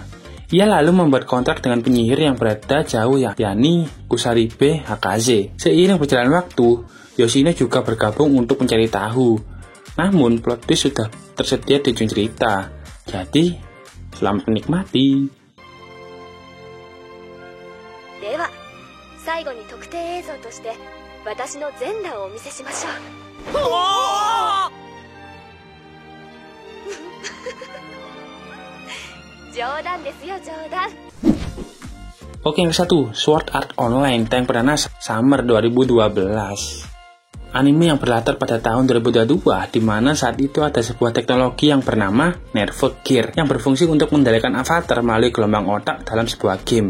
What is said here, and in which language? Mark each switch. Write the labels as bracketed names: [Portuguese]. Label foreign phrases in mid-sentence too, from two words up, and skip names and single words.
[Indonesian] Ia lalu membuat kontrak dengan penyihir yang berada jauh yakni Kusaribe Hakaze. Seiring berjalan waktu, Yoshino juga bergabung untuk mencari tahu. Namun, [English] plot twist [Indonesian] sudah tersedia di ujung cerita. Jadi, selamat menikmati. [Japanese] では、最後に特定映像として私の全裸をお見せしましょう。冗談ですよ、冗談。 [Indonesian] Oke, yang satu, Sword Art Online, tayang perdana Summer 2012. Anime yang berlatar pada tahun 2022, di mana saat itu ada sebuah teknologi yang bernama Nerve Gear yang berfungsi untuk mengendalikan avatar melalui gelombang otak dalam sebuah game.